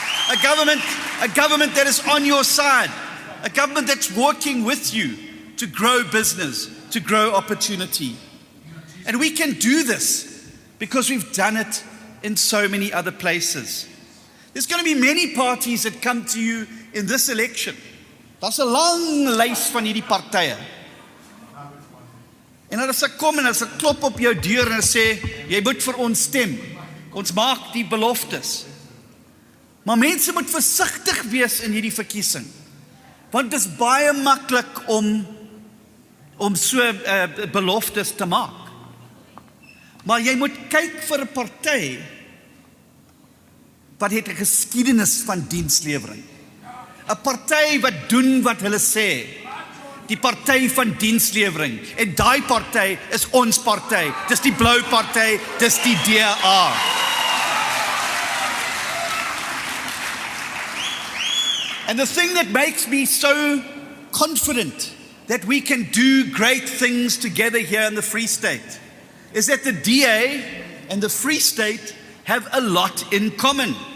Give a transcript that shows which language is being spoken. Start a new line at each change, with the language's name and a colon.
English: A government that is on your side, a government that's working with you to grow business, to grow opportunity. And we can do this because we've done it in so many other places. There's going to be many parties that come to you in this election.
Afrikaans: Daar's 'n lang lys van hierdie partye. En as ek kom en as ek klop op jou deur en sê, jy moet vir ons stem. Ons maak die beloftes. Maar mense moet versigtig wees in hierdie verkiesing. Want dit is baie maklik om so beloftes te maak. Maar jy moet kyk vir 'n party wat het 'n geskiedenis van dienslewering. 'n Party wat doen wat hulle sê. Die party van dienslewering. En daai party is ons party. Dis die blou party, dis die DA.
English: And the thing that makes me so confident that we can do great things together here in the Free State is that the DA and the Free State have a lot in common.